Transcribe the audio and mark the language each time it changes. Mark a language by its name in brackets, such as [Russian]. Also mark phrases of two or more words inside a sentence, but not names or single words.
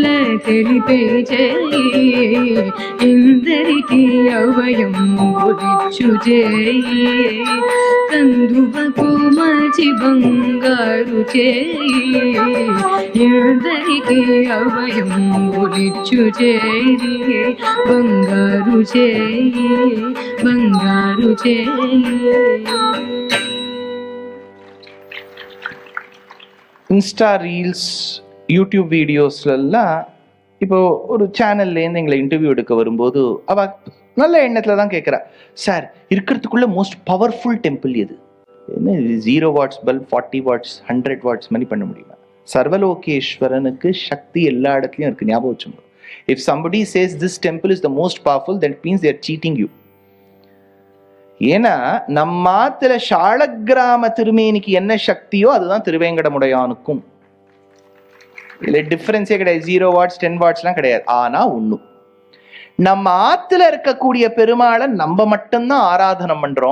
[Telugu] తెలిపే చేయి ఇందరికీ అభయం ఒలిచ్చు చేయి కందువకు మంచి బంగారు చేయి ఇందరికీ అభయం ఒలిచ్చు చేయి బంగారు చేయి బంగారు చేయి. [English] Insta reels YouTube videos-laam [Tamil] இப்போ ஒரு சேனல்லேருந்து எங்களை இன்டர்வியூ எடுக்க வரும்போது அவ நல்ல எண்ணத்தில் தான் கேட்குறா, சார் இருக்கிறதுக்குள்ள [English] most powerful temple [Tamil] எது? என்ன 0 [English] watts bulb [Tamil] 40 வாட்ஸ் 100 வாட்ஸ் மாதிரி பண்ண முடியுமா? சர்வலோகேஸ்வரனுக்கு சக்தி எல்லா இடத்துலையும் இருக்கு, ஞாபகம் வச்சுக்கோங்க. [English] If somebody says this temple is the most powerful, then it means they are cheating you. [Tamil] ஏன்னா நம்மாத்துல சாலக்கிராம திருமேனிக்கு என்ன சக்தியோ அதுதான் திருவேங்கடமுடையானுக்கும். இல்லை டிஃபரன்ஸே கிடையாது, 0 வாட்ஸ் 10 வாட்ஸ்லாம் கிடையாது. ஆனா ஒண்ணும், நம்ம ஆத்துல இருக்கக்கூடிய பெருமாளை நம்ம மட்டும்தான் ஆராதனம் பண்றோம்.